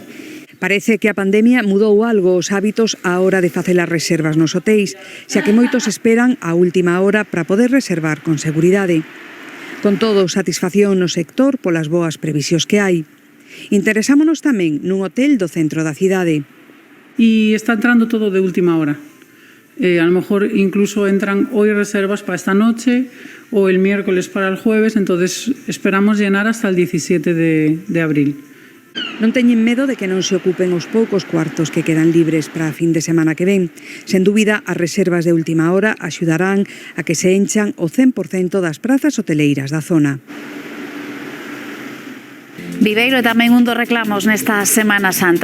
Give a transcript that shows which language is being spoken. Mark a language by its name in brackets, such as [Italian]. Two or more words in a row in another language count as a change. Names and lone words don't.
[Galician] Parece que a pandemia mudou algo os hábitos á hora de facer as reservas nos hotéis, xa que moitos esperan a última hora para poder reservar con seguridade. Con todo, satisfacción no sector polas boas previsións que hai. Interesámonos tamén nun hotel do centro da cidade. E está entrando todo de última hora. [Spanish] A lo mejor incluso entran hoy reservas para esta noche o el miércoles para el jueves, entonces esperamos llenar hasta el 17 de abril. [Galician] Non teñen medo de que non se ocupen os poucos cuartos que quedan libres para a fin de semana que ven. Sen dúbida, as reservas de última hora axudarán a que se enchan o 100% das prazas hoteleiras da zona. Viveiro é tamén un dos reclamos nesta Semana Santa.